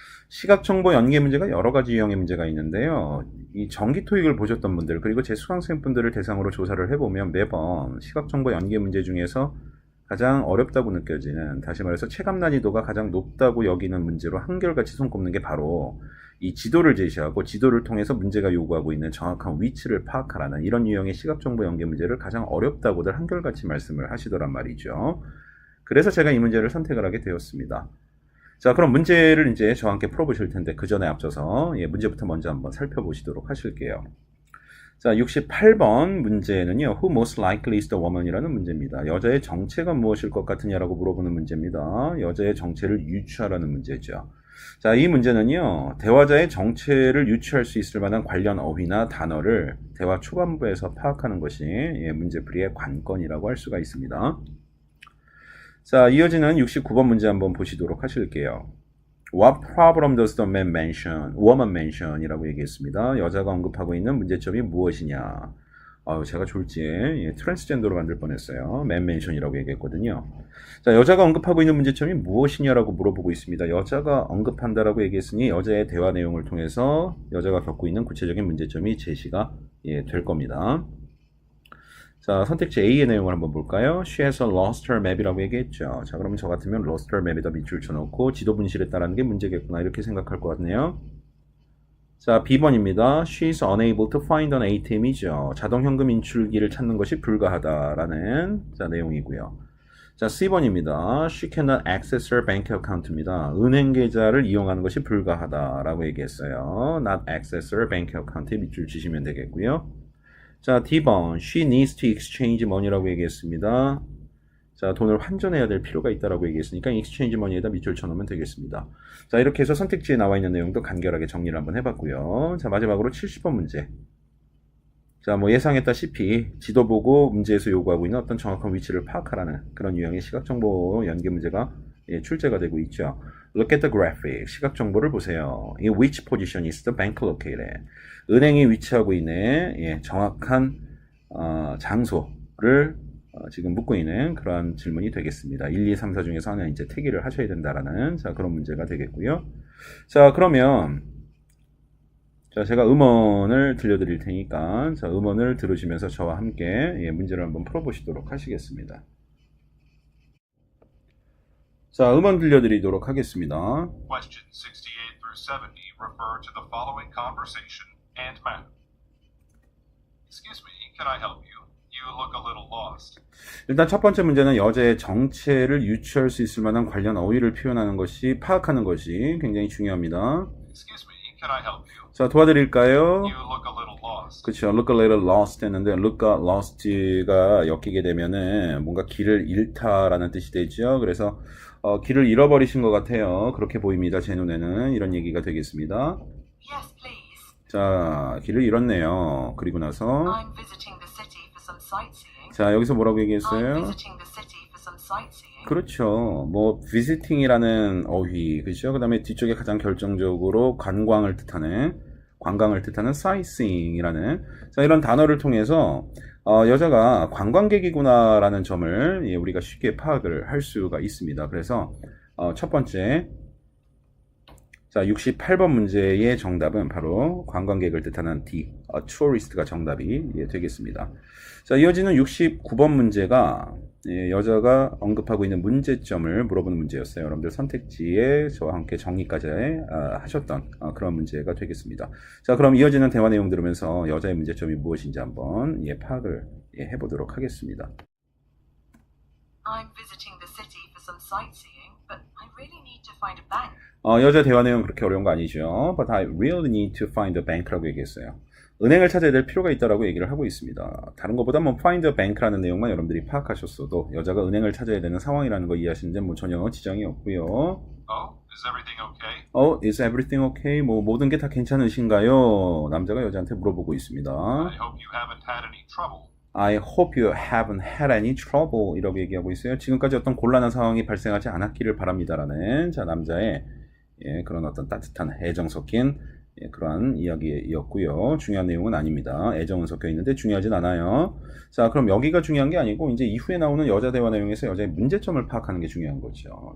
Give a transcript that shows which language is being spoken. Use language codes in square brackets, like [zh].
[ko] 시각정보 연계 문제가 여러 가지 유형의 문제가 있는데요. 이 정기 토익을 보셨던 분들, 그리고 제 수강생분들을 대상으로 조사를 해보면 매번 시각정보 연계 문제 중에서 가장 어렵다고 느껴지는, 다시 말해서 체감 난이도가 가장 높다고 여기는 문제로 한결같이 손꼽는 게 바로 이 지도를 제시하고 지도를 통해서 문제가 요구하고 있는 정확한 위치를 파악하라는 이런 유형의 시각정보 연계 문제를 가장 어렵다고들 한결같이 말씀을 하시더란 말이죠. 그래서 제가 이 문제를 선택을 하게 되었습니다. 자, 그럼 문제를 이제 저와 함께 풀어보실 텐데 그 전에 앞서서 문제부터 먼저 한번 살펴보시도록 하실게요. 자, 68번 문제는요, [en] Who most likely is the woman [ko] 이라는 문제입니다. 여자의 정체가 무엇일 것 같으냐라고 물어보는 문제입니다. 여자의 정체를 유추하라는 문제죠. 자, 이 문제는요, 대화자의 정체를 유추할 수 있을 만한 관련 어휘나 단어를 대화 초반부에서 파악하는 것이 문제풀이의 관건이라고 할 수가 있습니다. 자, 이어지는 69번 문제 한번 보시도록 하실게요. [en] What problem does the woman mention? [ko] 이라고 얘기했습니다. 여자가 언급하고 있는 문제점이 무엇이냐? 제가 졸지에 트랜스젠더로 만들 뻔했어요. [en] man mention [ko] 이라고 얘기했거든요. 자, 여자가 언급하고 있는 문제점이 무엇이냐라고 물어보고 있습니다. 여자가 언급한다라고 얘기했으니 여자의 대화 내용을 통해서 여자가 겪고 있는 구체적인 문제점이 제시가 될 겁니다. 자, 선택지 A의 내용을 한번 볼까요? [en] She has lost her map이라고 [ko] 얘기했죠. 자, 그러면 저 같으면 [en] lost her map [ko] 에다 밑줄 쳐놓고 지도 분실했다라는 게 문제겠구나 이렇게 생각할 것 같네요. 자, B번입니다. [en] She is unable to find an ATM이죠. [ko] 자동현금 인출기를 찾는 것이 불가하다라는 자, 내용이고요. 자, C번입니다. [en] She cannot access her bank account입니다. [ko] 은행 계좌를 이용하는 것이 불가하다라고 얘기했어요. [en] Not access her bank account [ko] 에 밑줄 치시면 되겠고요. 자, D번, [en] she needs to exchange money [ko] 라고 얘기했습니다. 자, 돈을 환전해야 될 필요가 있다라고 얘기했으니까 [en] exchange money [ko] 에다 밑줄 쳐놓으면 되겠습니다. 자, 이렇게 해서 선택지에 나와 있는 내용도 간결하게 정리를 한번 해봤고요. 자, 마지막으로 70번 문제. 자, 뭐 예상했다시피 지도 보고 문제에서 요구하고 있는 어떤 정확한 위치를 파악하라는 그런 유형의 시각정보 연계 문제가 출제가 되고 있죠. [en] Look at the graphic. [ko] 시각정보를 보세요. [en] In which position is the bank located? [ko] 은행이 위치하고 있는 정확한 장소를 지금 묻고 있는 그러한 질문이 되겠습니다. 1, 2, 3, 4 중에서 하나 이제 태기를 하셔야 된다라는 자, 그런 문제가 되겠고요. 자, 그러면 자, 제가 음원을 들려드릴 테니까 자, 음원을 들으시면서 저와 함께 문제를 한번 풀어보시도록 하시겠습니다. 자, 음원 들려드리도록 하겠습니다. [en] Questions 68 through 70 refer to the following conversation and map. Excuse me, can I help you? You look a little lost. [ko] 일단 첫 번째 문제는 여자의 정체를 유추할 수 있을 만한 관련 어휘를 표현하는 것이, 파악하는 것이 굉장히 중요합니다. [en] Excuse me, can I help you? [ko] 자, 도와드릴까요? [en] You look a little lost. [ko] 그렇죠. [en] Look a little lost [ko] 했는데 [en] look lost [ko] 가 엮이게 되면은 뭔가 길을 잃다라는 뜻이 되죠. 그래서 길을 잃어버리신 것 같아요. 그렇게 보입니다. 제 눈에는 이런 얘기가 되겠습니다. [en] Yes, please. [ko] 자, 길을 잃었네요. 그리고 나서 [en] I'm visiting the city for some sightseeing. [ko] 자, 여기서 뭐라고 [en] I'm [ko] 얘기했어요? [en] visiting the city for some sightseeing. [ko] 그렇죠. 뭐 visiting이라는 어휘, 그렇죠. 그다음에 뒤쪽에 가장 결정적으로 관광을 뜻하는 sightseeing이라는 자, 이런 단어를 통해서 여자가 관광객이구나라는 점을 예, 우리가 쉽게 파악을 할 수가 있습니다. 그래서 첫 번째, 자 68번 문제의 정답은 바로 관광객을 뜻하는 D, tourist가 정답이 예, 되겠습니다. 자 이어지는 69번 문제가 예, 여자가 언급하고 있는 문제점을 물어보는 문제였어요. 여러분들 선택지에 저와 함께 정리까지 하셨던 그런 문제가 되겠습니다. 자 그럼 이어지는 대화 내용 들으면서 여자의 문제점이 무엇인지 한번 예, 파악을 예, 해보도록 하겠습니다. [en] I'm visiting the city for some sightseeing, but I really need to find a bank. [ko] 여자 대화 내용 그렇게 어려운 거 아니죠. [en] But I really need to find a bank라고 [ko] 얘기했어요. 은행을 찾아야 될 필요가 있다라고 얘기를 하고 있습니다. 다른 것보다 뭐 [en] find a bank [ko] 라는 내용만 여러분들이 파악하셨어도 여자가 은행을 찾아야 되는 상황이라는 거 이해하시는데 뭐 전혀 지장이 없고요. [en] Oh, is everything okay? Is everything okay? [ko] 뭐 모든 게 다 괜찮으신가요? 남자가 여자한테 물어보고 있습니다. [en] I hope you haven't had any trouble. I hope you haven't had any trouble [ko] 이라고 얘기하고 있어요. 지금까지 어떤 곤란한 상황이 발생하지 않았기를 바랍니다라는 자 남자의 예, 그런 어떤 따뜻한 애정 섞인 예, 그러한 이야기였고요. 중요한 내용은 아닙니다. 애정은 섞여 있는데 중요하진 않아요. 자, 그럼 여기가 중요한 게 아니고 이제 이후에 나오는 여자 대화 내용에서 여자의 문제점을 파악하는 게 중요한 거죠.